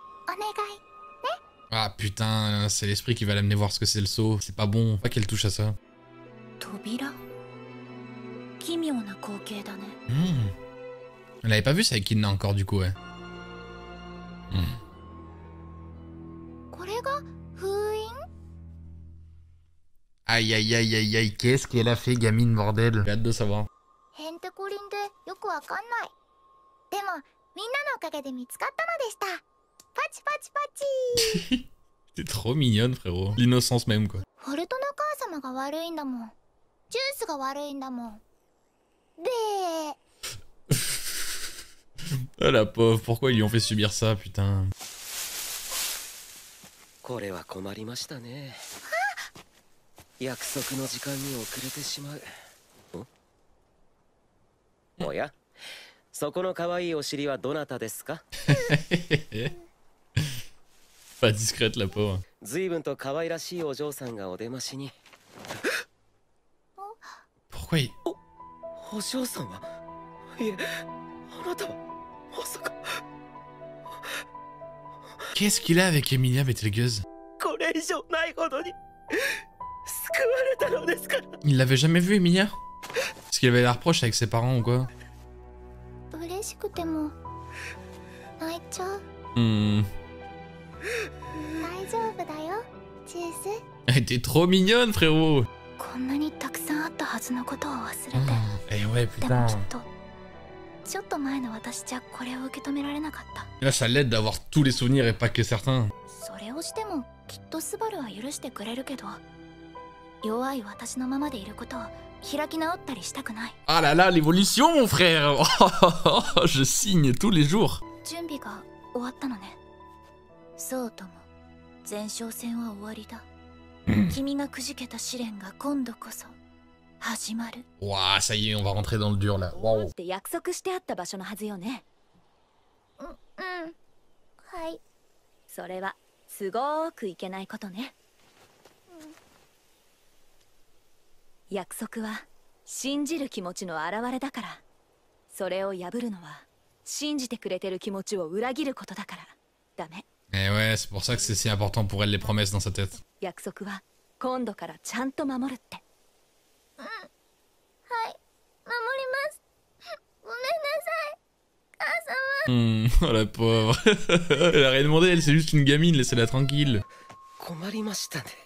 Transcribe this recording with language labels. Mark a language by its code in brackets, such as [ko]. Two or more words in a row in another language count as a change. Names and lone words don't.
[fr] Ah putain, c'est l'esprit qui va l'amener voir ce que c'est le saut. C'est pas bon, pas qu'elle touche à ça. [ja] 扉奇妙な光景だね。 [fr] Elle avait pas vu ça avec Kidna encore du coup, ouais. [ja] これが封印？ [fr] Aïe aïe aïe aïe aïe, qu'est-ce qu'elle a fait gamine bordel? J'ai hâte de savoir. [ja] ヘンテコリンでよくわかんない。でもみんなのおかげで見つかったのでした。パチパチパチ。 [fr] T'es trop mignonne frérot. L'innocence même quoi. [ja] フォルトの母様が悪いんだもん。ジュースが悪いんだもん。で、 [fr] Ah la pauvre, pourquoi ils lui ont fait subir ça putain? [ja] これは困りましたね。約束の時間に遅れてしまう。おや、そこの可愛いお尻はどなたですか？ [fr] Pas discrète la pauvre. [ja] 随分と可愛らしいお嬢さんがお出ましに。 [fr] Pourquoi il... [ja] お嬢さんは、いえ、あなたはまさか。 [fr] Qu'est-ce qu'il a avec Emilia Betelgeuse? [ja] これ以上ないほどに救われたのですから。 [fr] Il l'avait jamais vu Emilia? Parce qu'il avait la reproche avec ses parents ou quoi? [ja] 嬉しくても泣いちゃう。大丈夫だよ、ジュース。 [fr] Elle était trop mignonne frérot. [ja] こんなにたくさんあったはずのことを忘れて。 [fr] Eh ouais [ja] でも [fr] putain. [ja] きっとちょっと前の私じゃこれを受け止められなかった。 [fr] Là ça l'aide d'avoir tous les souvenirs et pas que certains. [ja] それをしてもきっとスバルは許してくれるけど、弱い私のままでいることを開き直ったりしたくない。 [fr] Ah là là, l'évolution mon frère. Je signe tous les jours. [ja] 準備が終わったのね。そうとも前哨戦は終わりだ。君がくじけた試練が今度こそ始まる。 [fr] Ouah, ça y est, on va rentrer dans le dur là. Waouh. [ja] って約束してあった場所のはずよね。うん、はい。それはすごーくいけないことね。約束は信じる気持ちの表れだから。それを破るのは信じてくれてる気持ちを裏切ることだからダメ。 [fr] Eh ouais, c'est pour ça que c'est si important pour elle les promesses dans sa tête. [ja] 約束は今度からちゃんと守るって。はい、守ります。ごめんなさい、母様。 [fr] Oh la pauvre. Elle a rien demandé, elle c'est juste une gamine, laissez-la tranquille. [ja] 困りましたね。